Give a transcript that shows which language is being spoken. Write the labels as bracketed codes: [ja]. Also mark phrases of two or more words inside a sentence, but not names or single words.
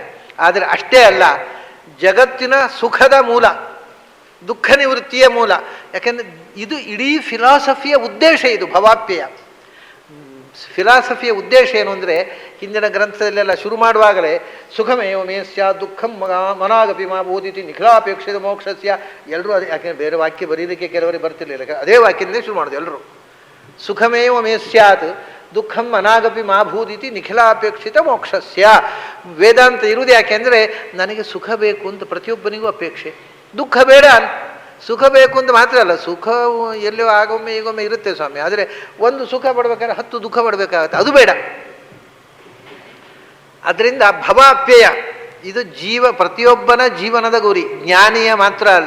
[kn] ಆದರೆ ಅಷ್ಟೇ ಅಲ್ಲ, ಜಗತ್ತಿನ ಸುಖದ ಮೂಲ, ದುಃಖ ನಿವೃತ್ತಿಯ ಮೂಲ. ಯಾಕೆಂದರೆ ಇದು ಇಡೀ ಫಿಲಾಸಫಿಯ ಉದ್ದೇಶ. ಇದು ಭವಾಪ್ಯಯ ಫಿಲಾಸಫಿಯ ಉದ್ದೇಶ ಏನು ಅಂದರೆ, ಹಿಂದಿನ ಗ್ರಂಥದಲ್ಲೆಲ್ಲ ಶುರು ಮಾಡುವಾಗಲೇ [sa] ಸುಖಮೇವ ಮೇ ಸ್ಯಾತ್ ದುಃಖಂ ಮನಾಗಪಿ ಮಾ ಬೋಧಿತಿ ನಿಖಿಲಾಪೇಕ್ಷಿತ ಮೋಕ್ಷಸ್ಯ. [kn] ಎಲ್ಲರೂ ಅದೇ, ಯಾಕೆಂದರೆ ಬೇರೆ ವಾಕ್ಯ ಬರೀಲಿಕ್ಕೆ ಕೆಲವರಿಗೆ ಬರ್ತಿರ್ಲಿಲ್ಲ, ಅದೇ ವಾಕ್ಯದಿಂದ ಶುರು ಮಾಡೋದು ಎಲ್ಲರೂ. [sa] ಸುಖಮೇವ ಮೇ ಸ್ಯಾತ್ ದುಃಖಂ ಅನಾಗಪಿ ಮಾ ಭೂದಿತಿ ನಿಖಿಲಾಪೇಕ್ಷಿತ ಮೋಕ್ಷಸ್ಯ. [kn] ವೇದಾಂತ ಇರುವುದು ಯಾಕೆಂದರೆ ನನಗೆ ಸುಖ ಬೇಕು ಅಂತ ಪ್ರತಿಯೊಬ್ಬನಿಗೂ ಅಪೇಕ್ಷೆ, ದುಃಖ ಬೇಡ. ಸುಖ ಬೇಕು ಅಂತ ಮಾತ್ರ ಅಲ್ಲ, ಸುಖ ಎಲ್ಲೋ ಆಗೊಮ್ಮೆ ಈಗೊಮ್ಮೆ ಇರುತ್ತೆ ಸ್ವಾಮಿ. ಆದರೆ ಒಂದು ಸುಖ ಪಡ್ಬೇಕಾದ್ರೆ 10 ದುಃಖ ಪಡಬೇಕಾಗತ್ತೆ, ಅದು ಬೇಡ. ಅದರಿಂದ ಭವಾಪ್ಯಯ ಇದು ಪ್ರತಿಯೊಬ್ಬನ ಜೀವನದ ಗುರಿ, ಜ್ಞಾನಿಯ ಮಾತ್ರ ಅಲ್ಲ.